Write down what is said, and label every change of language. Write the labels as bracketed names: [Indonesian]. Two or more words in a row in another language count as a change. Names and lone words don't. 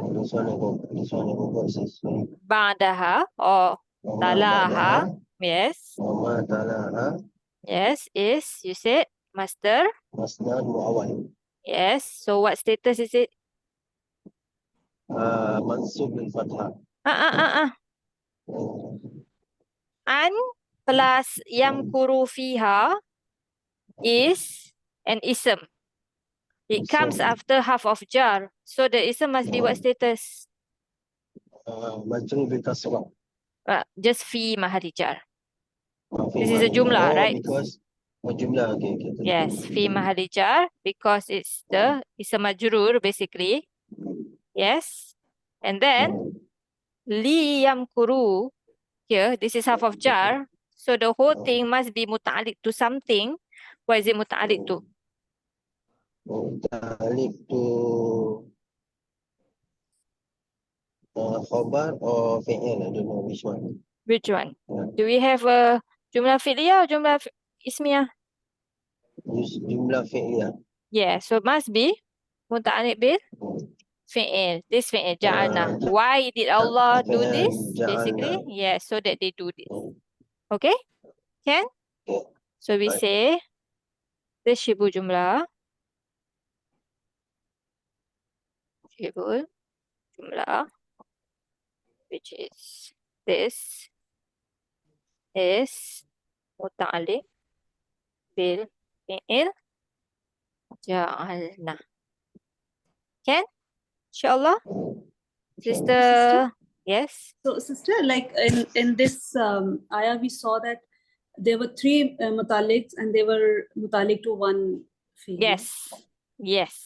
[English] This one I got says Ba'daha or talaha. Yes. [Arabic] Wama talaha. [English] Yes, is, you said, masdar. [Arabic] Masdar muawwal. [English] Yes. So what status is it? [Arabic] Mansub bil fathah. [English] An plus [Arabic] yamkuru fiha [English] is an ism. It comes after half of jar. So the ism must be what status? [Arabic] Majrur bil kasrah. [English] Just [Arabic] fi mahali jar. [English] This is a jumlah, right? Because jumlah. Okay. Yes, [Arabic] fi mahali jar [English] because it's a majrur basically. Yes. And then li yamkuru here, this is half of jar. So the whole thing must be muta'alliq to something. What is it muta'alliq to? متعلق to khabar or fi'il, I don't know which one. Which one? Yeah. Do we have a [Arabic] jumlah fi'liyah [English] or [Arabic] jumlah ismiyah? [English] Use [Arabic] jumlah fi'liyah. [English] Yeah, so must be [Arabic] muta'alliq bil fi'il. [English] This [Arabic] fi'il, ja'alna. [English] Why did Allah do fi'il this? ja'alna. Basically, yeah, so that they do this. Okay? Can? Okay. So we Right. say this [Arabic] shibul jumlah. Shibul jumlah, [English] which is this, is [Arabic] muta'alliq bil fi'il ja'alna. [English] Can? Inshallah. Sister, Sister? yes? So, sister, like in this ayah, we saw that there were three mutaliks and they were mutalik to one field. Yes. Yes.